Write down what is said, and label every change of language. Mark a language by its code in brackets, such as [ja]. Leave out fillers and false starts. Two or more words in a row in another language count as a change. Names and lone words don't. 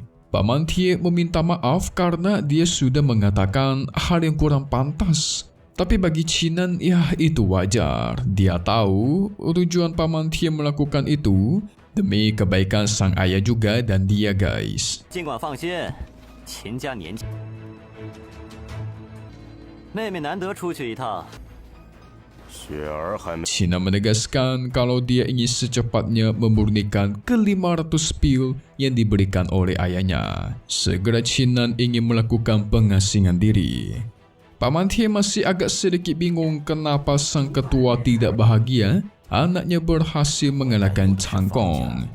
[id] Paman Tie meminta maaf karena dia sudah mengatakan hal yang kurang pantas. Tapi bagi Qin Nan, ya itu wajar. Dia tahu tujuan Paman Tie melakukan itu demi kebaikan sang ayah juga dan dia guys. [zh] 尽管放心，秦家年轻，妹妹难得出去一趟。雪儿还没。 [id] Qin Nan menegaskan kalau dia ingin secepatnya memurnikan ke-500 pil yang diberikan oleh ayahnya. Segera Qin Nan ingin melakukan pengasingan diri. Paman Tie masih agak sedikit bingung kenapa sang ketua tidak bahagia anaknya berhasil mengalahkan Chang Kong.